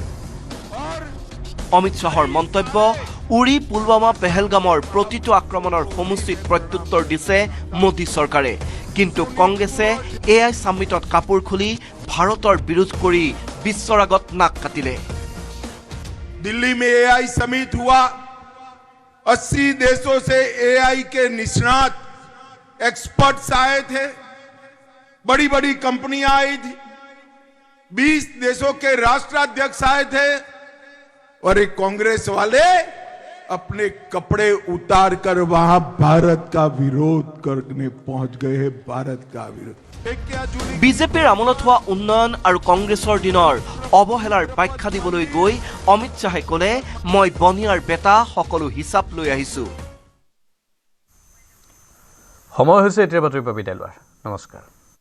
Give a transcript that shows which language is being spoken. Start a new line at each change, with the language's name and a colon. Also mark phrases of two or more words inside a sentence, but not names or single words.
Assamese: অমিত শ্বাহৰ মন্তব্য, উৰি পুলৱামা পেহেলগামৰ প্ৰতিটো আক্ৰমণৰ সমুচিত প্ৰত্যুত্তৰ দিছে মোদী চৰকাৰে। কিন্তু কংগ্ৰেছে এআই সামিটত কাপোৰ খুলি ভাৰতৰ বিৰোধ কৰি বিশ্বৰ আগত নাক কাটিলে।
Hindi: दिल्ली में एआई समिट हुआ। 80 देशों से एआई के निष्णात एक्सपर्ट्स आए थे। बड़ी बड़ी कंपनियां आई थी। 20 देशों के राष्ट्राध्यक्ष आए थे और एक कांग्रेस वाले अपने कपड़े उतार कर वहां भारत का विरोध करने पहुंच गए हैं। भारत का विरोध।
Assamese: বিজেপিৰ আমোলত হোৱা উন্নয়ন আৰু কংগ্ৰেছৰ দিনৰ অৱহেলাৰ ব্যাখ্যা দিবলৈ গৈ অমিত শ্বাহে ক'লে, মই বনিয়াৰ বেটা সকলো হিচাপ লৈ আহিছো। সময় হৈছে এতিয়া বাতৰি পৰা বিদায় লোৱাৰ। নমস্কাৰ।